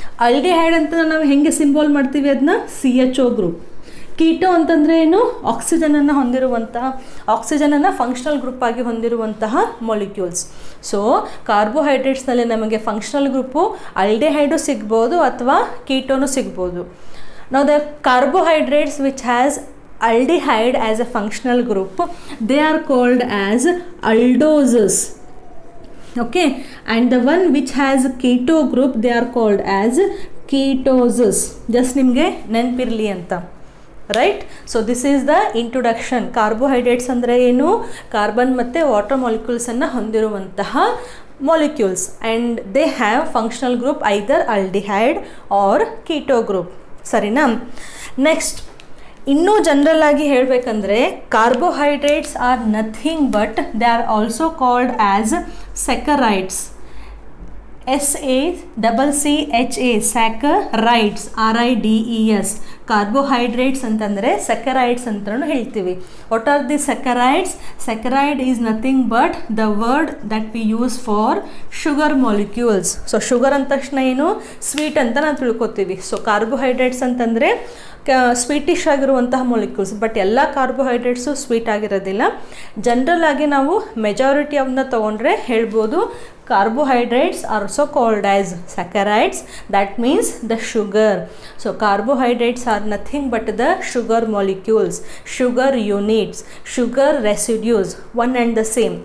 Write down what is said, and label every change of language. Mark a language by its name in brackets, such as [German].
[Kannada] Aldehyde ಅಂತ ನಾವು ಹೆಂಗೆ ಸಿಂಬಲ್ ಮಾಡ್ತೀವಿ ಅದನ್ನ CHO ಗ್ರೂಪ್. ಕೀಟೋ ಅಂತಂದರೆ ಏನು? ಆಕ್ಸಿಜನನ್ನು ಹೊಂದಿರುವಂತಹ, ಆಕ್ಸಿಜನನ್ನು ಫಂಕ್ಷನಲ್ ಗ್ರೂಪ್ ಆಗಿ ಹೊಂದಿರುವಂತಹ ಮಾಲಿಕ್ಯೂಲ್ಸ್. ಸೊ ಕಾರ್ಬೋಹೈಡ್ರೇಟ್ಸ್ನಲ್ಲಿ ನಮಗೆ ಫಂಕ್ಷನಲ್ ಗ್ರೂಪು ಆಲ್ಡಿಹೈಡು ಸಿಗ್ಬೋದು ಅಥವಾ ಕೀಟೋನು ಸಿಗ್ಬೋದು. [English] ನಾವು the carbohydrates which has aldehyde as a functional group, they are called as aldoses. Okay, and the one which has keto group, they are called as ketoses. Just [Kannada] ನಿಮಗೆ ನೆನಪಿರಲಿ ಅಂತ. [English] Right? So this is the introduction. [Kannada] Carbohydrates ಅಂದರೆ ಏನು? Carbon ಮತ್ತು water ಮಾಲಿಕ್ಯೂಲ್ಸನ್ನು ಹೊಂದಿರುವಂತಹ molecules [English] And they have functional group either aldehyde or keto group. [Kannada] ಸರಿನಾ? [English] next, [Kannada] ಇನ್ನೂ general ಆಗಿ ಹೇಳಬೇಕಂದ್ರೆ [English] Carbohydrates are nothing but they are also called as saccharides. SACCHA saccharides, RIDES. [Kannada] Carbohydrates ಅಂತಂದರೆ ಸ್ಯಾಕರೈಡ್ಸ್ ಅಂತಲೂ ಹೇಳ್ತೀವಿ. [English] What are the saccharides? Saccharide is nothing but the word that we use for sugar molecules. [Kannada] So sugar ಅಂದ ತಕ್ಷಣ ಏನು? ಸ್ವೀಟ್ ಅಂತ ನಾವು ತಿಳ್ಕೊತೀವಿ. ಸೊ ಕಾರ್ಬೋಹೈಡ್ರೇಟ್ಸ್ ಅಂತಂದರೆ sweetish ಆಗಿರುವಂತಹ ಮಾಲಿಕ್ಯೂಲ್ಸ್. ಬಟ್ ಎಲ್ಲ ಕಾರ್ಬೋಹೈಡ್ರೇಟ್ಸು ಸ್ವೀಟ್ ಆಗಿರೋದಿಲ್ಲ. ಜನರಲ್ ಆಗಿ ನಾವು ಮೆಜಾರಿಟಿ ಅವನ್ನ ತೊಗೊಂಡ್ರೆ ಹೇಳ್ಬೋದು [English] carbohydrates are also called as saccharides. That means the sugar. So carbohydrates are nothing but the sugar molecules, sugar units, sugar residues, one and the same.